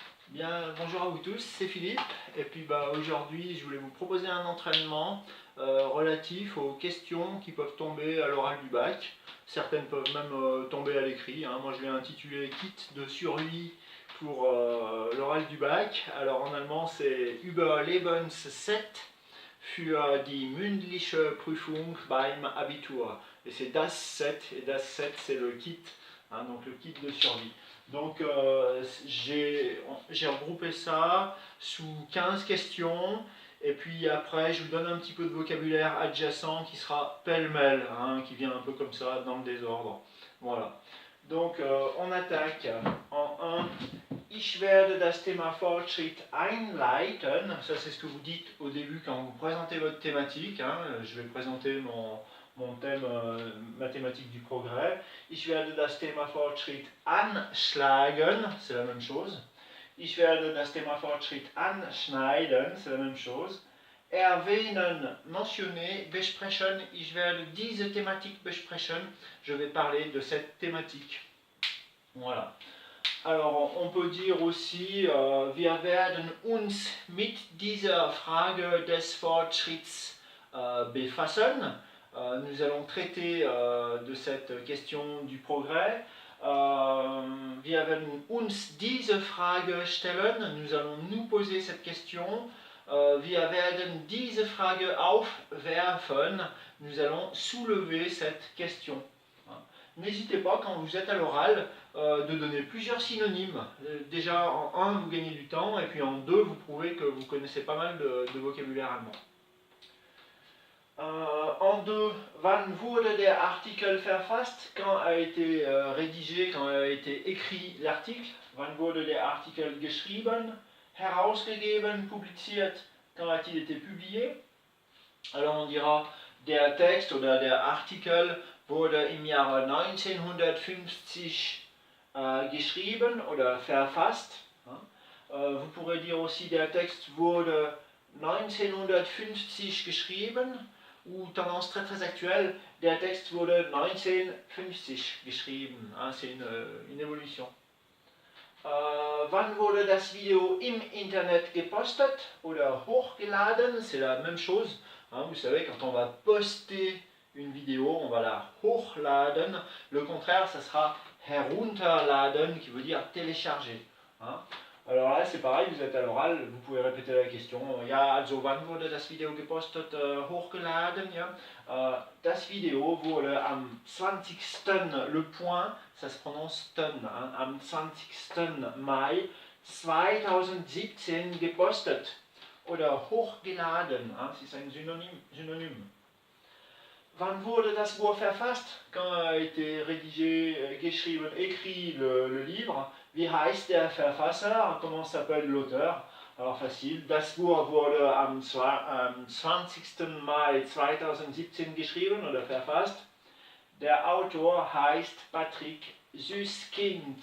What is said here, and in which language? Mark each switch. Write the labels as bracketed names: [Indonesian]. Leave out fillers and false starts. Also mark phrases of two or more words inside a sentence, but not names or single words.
[French] Bien, bonjour à vous tous, c'est Philippe. Et puis aujourd'hui, je voulais vous proposer un entraînement relatif aux questions qui peuvent tomber à l'oral du bac. Certaines peuvent même tomber à l'écrit. Moi, je l'ai intitulé Kit de survie pour l'oral du bac. Alors en allemand, c'est [German] Überlebensset für die mündliche Prüfung beim Abitur. [French] Et c'est [German] das Set, [French] et [German] das Set, [French] c'est le kit, donc le kit de survie. Donc j'ai regroupé ça sous 15 questions, et puis après je vous donne un petit peu de vocabulaire adjacent qui sera pêle-mêle, qui vient un peu comme ça dans le désordre. Voilà. Donc on attaque en 1. [German] Ich werde das Thema Fortschritt einleiten. [French] Ça c'est ce que vous dites au début quand vous présentez votre thématique. Je vais présenter mon thème mathématique du progrès. [German] Ich werde das Thema Fortschritt anschlagen, [French] c'est la même chose. [German] Ich werde das Thema Fortschritt anschneiden, [French] c'est la même chose. [German] Erwähnen, mentionner, besprechen, ich werde diese Thematik besprechen, [French] je vais parler de cette thématique. Voilà. Alors, on peut dire aussi, [German] wir werden uns mit dieser Frage des Fortschritts befassen. [French] Nous allons traiter de cette question du progrès. [German] Wir werden uns diese Frage stellen. [French] Nous allons nous poser cette question. [German] Wir werden diese Frage aufwerfen. [French] Nous allons soulever cette question. N'hésitez pas, quand vous êtes à l'oral, de donner plusieurs synonymes. Déjà, en 1, vous gagnez du temps, et puis en 2, vous prouvez que vous connaissez pas mal de vocabulaire allemand. En 2, [German] wann wurde der Artikel verfasst? [French] Quand a été rédigé, quand a été écrit l'article? [German] Wann wurde der Artikel geschrieben? Herausgegeben, publiziert? [French] Quand a-t-il été publié? Alors on dira, [German] der Text oder der Artikel wurde im Jahre 1950 geschrieben oder verfasst. [French] Vous pourrez dire aussi, [German] der Text wurde 1950 geschrieben, [French] ou tendance très très actuelle, [German] der Text wurde 1950 geschrieben. [French] C'est une évolution. [German] Wann wurde das Video im Internet gepostet oder hochgeladen? [French] C'est la même chose. Vous savez, quand on va poster une vidéo, on va la hochladen. Le contraire, ça sera herunterladen, qui veut dire télécharger. Alors là, c'est pareil, vous êtes à l'oral, vous pouvez répéter la question. [German] Ja, also wann wurde das Video gepostet, hochgeladen? Ja? Das Video wurde am 20. [French] Le point, ça se prononce ton, [German] am 20. Mai 2017 gepostet. Oder hochgeladen, [French] c'est un synonyme. [German] Wann wurde das Buch verfasst? [French] Quand a été rédigé, geschrieben, écrit le livre? [German] Wie heißt der Verfasser? [French] Comment s'appelle l'auteur? Alors facile, [German] das Buch wurde am 20. Mai 2017 geschrieben oder verfasst. Der Autor heißt Patrick Süskind.